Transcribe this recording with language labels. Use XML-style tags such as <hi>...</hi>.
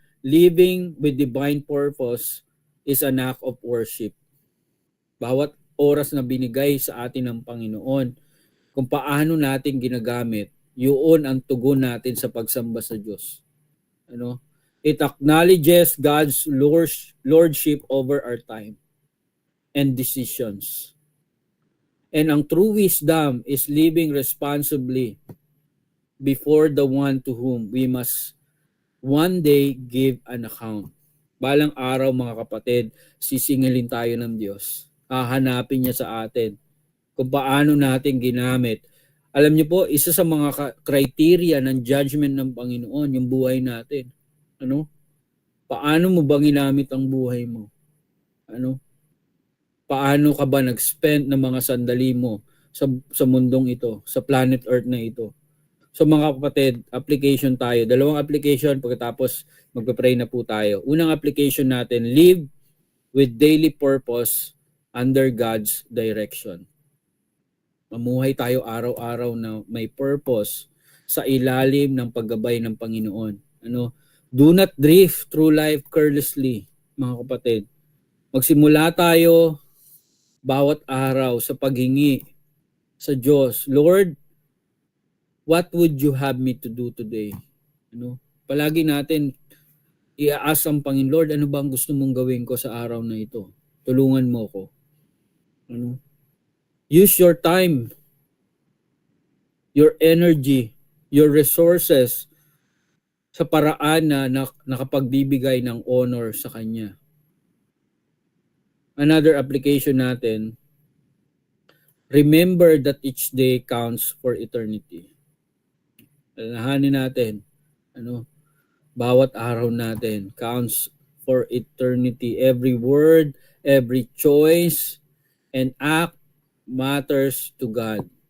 <en>living with divine purpose is an act of worship.</en> <tl>Bawat oras na binigay sa atin ng Panginoon, kung paano natin ginagamit, yun ang tugon natin sa pagsamba sa Diyos. Ano?</tl> <en>It acknowledges God's lordship over our time and decisions. And ang true wisdom is living responsibly before the one to whom we must one day give an account.</en> <tl>Balang araw mga kapatid, sisingilin tayo ng Diyos. Hahanapin niya sa atin kung paano natin ginamit. Alam niyo po, isa sa mga criteria ng judgment ng Panginoon, yung buhay natin. Ano? Paano mo ba ginamit ang buhay mo? Ano? Paano ka ba nag-spend ng mga sandali mo sa mundong ito, sa planet Earth na ito? So mga kapatid, application tayo. Dalawang application, pagkatapos magpe-pray na po tayo. Unang application natin,</tl> <en>live with daily purpose under God's direction.</en> <tl>Mamuhay tayo araw-araw na may purpose sa ilalim ng paggabay ng Panginoon. Ano?</tl> <en>Do not drift through life carelessly,</en> <tl>mga kapatid. Magsimula tayo bawat araw sa paghingi sa Diyos.</tl> <en>Lord, what would you have me to do today?</en> <tl>Ano? Palagi natin i-ask ang Panginoon, Lord, ano ba ang gusto mong gawin ko sa araw na ito? Tulungan mo ko. Ano?</tl> <en>Use your time, your energy, your resources</en> <tl>sa paraan na nakapagbibigay ng honor sa Kanya.</tl> <en>Another application natin, remember that each day counts for eternity.</en> <tl>Alalahanin natin, ano, bawat araw natin</tl> <en>counts for eternity. Every word, every choice, and act matters to God.</en>